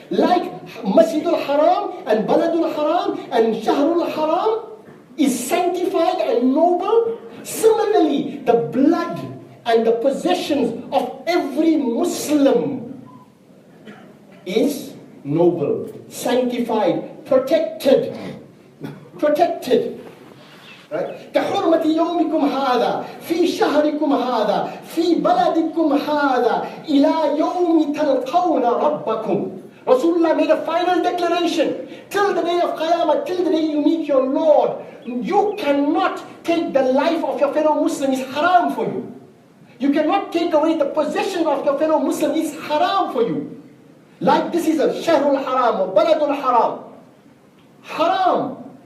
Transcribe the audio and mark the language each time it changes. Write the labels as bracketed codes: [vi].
[en] Like Masjidul Haram and Baladul Haram and Shahrul Haram is sanctified and noble. Similarly, the blood and the possessions of every Muslim is noble, sanctified, protected. Protected. Right? [ar] كحرمة يومكم هذا في شهركم هذا في بلدكم هذا إلى يوم تلقون ربكم. [en] Rasulullah made a final declaration. Till the day of Qiyamah, till the day you meet your Lord, you cannot take the life of your fellow Muslim. It's haram for you. You cannot take away the possession of your fellow Muslim. It's haram for you. Like this is a Shahrul Haram or Baladul Haram. Haram.